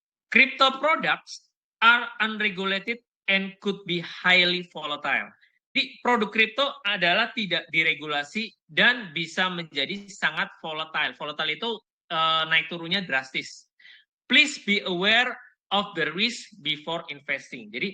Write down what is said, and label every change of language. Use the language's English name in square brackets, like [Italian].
[English] Crypto products are unregulated and could be highly volatile. [Indonesian] Di produk kripto adalah tidak diregulasi dan bisa menjadi sangat volatile. Volatile itu naik turunnya drastis. [English] Please be aware of the risk before investing.